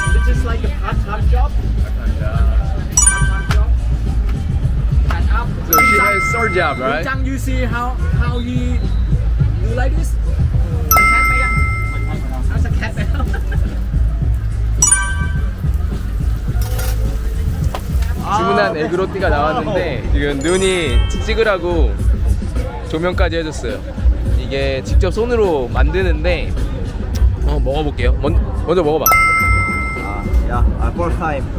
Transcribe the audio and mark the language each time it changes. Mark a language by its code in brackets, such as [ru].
[en] This is like a part-time job part-time job and up So she has third job, right? Chang, you see how he do like this? [th] Cat ไปยังเอาสแคทไปแล้ว [ko] 주문한 에그로띠가 나왔는데 지금 눈이 찍으라고 조명까지 해줬어요. 이게 직접 손으로 만드는데 먹어볼게요. 먼저 먹어봐. [en] 야, first time.